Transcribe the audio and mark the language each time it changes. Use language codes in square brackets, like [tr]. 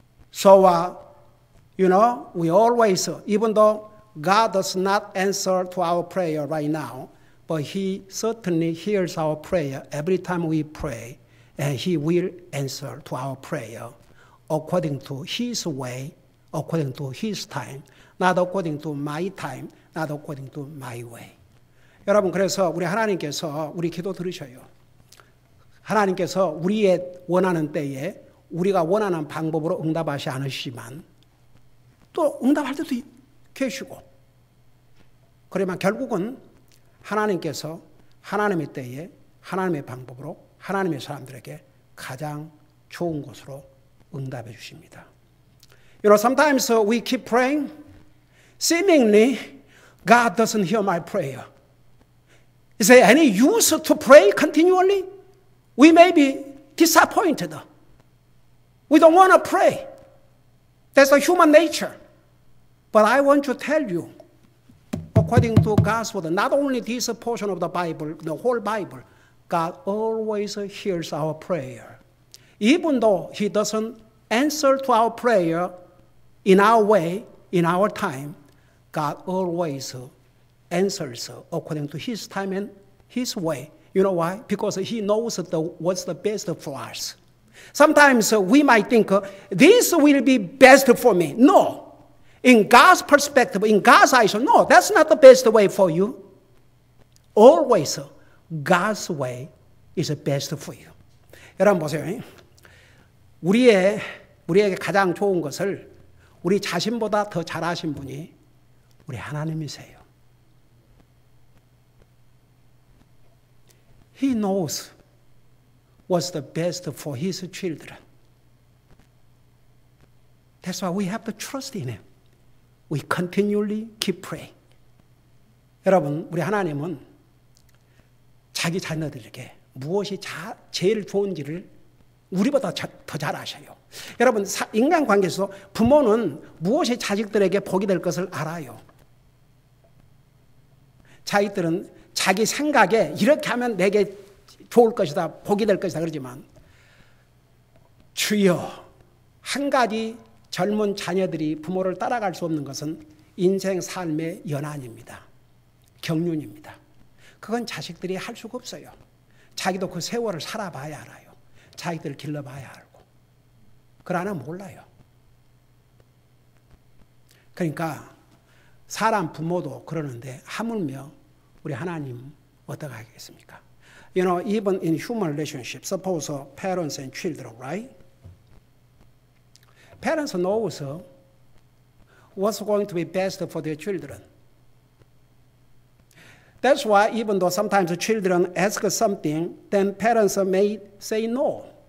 [en] So, we always, even though God does not answer to our prayer right now, but He certainly hears our prayer every time we pray, and He will answer to our prayer according to His way, according to His time, not according to my time, not according to my way. [ko] 여러분, 그래서 우리 하나님께서 우리 기도 들으셔요. 하나님께서 우리의 원하는 때에 우리가 원하는 방법으로 응답하지 않으시지만 또 응답할 때도 계시고, 그러면 결국은 하나님께서 하나님의 때에 하나님의 방법으로 하나님의 사람들에게 가장 좋은 것으로 응답해 주십니다. [en] Sometimes we keep praying. Seemingly, God doesn't hear my prayer. Is there any use to pray continually? We may be disappointed. We don't want to pray. That's a human nature. But I want to tell you, according to God's word, not only this portion of the Bible, the whole Bible, God always hears our prayer. Even though He doesn't answer to our prayer in our way, in our time, God always answers according to His time and His way. You know why? Because He knows what's the best for us. Sometimes we might think, this will be best for me. No. In God's perspective, in God's eyes, no, that's not the best way for you. Always God's way is the best for you. [ko] 여러분 보세요. 우리에게 가장 좋은 것을 우리 자신보다 더 잘하신 분이 우리 하나님이세요. [en] He knows what's the best for His children. That's why we have to trust in Him. We continually keep praying. [ko] 여러분, 우리 하나님은 자기 자녀들에게 무엇이 제일 좋은지를 우리보다 더 잘 아셔요. 여러분, 인간관계에서 부모는 무엇이 자식들에게 복이 될 것을 알아요. 자식들은 자기 생각에 이렇게 하면 내게 좋을 것이다, 복이 될 것이다 그러지만, 주여, 한 가지 젊은 자녀들이 부모를 따라갈 수 없는 것은 인생 삶의 연한입니다. 경륜입니다. 그건 자식들이 할 수가 없어요. 자기도 그 세월을 살아봐야 알아요. 자기들 길러봐야 알고. 그러나 몰라요. 그러니까 사람 부모도 그러는데 하물며 우리 하나님 어떻게 하겠습니까? [en] Even in human relationships, suppose parents and children, right? Parents knows what's going to be best for their children. That's why even though sometimes children ask something, then parents may say no.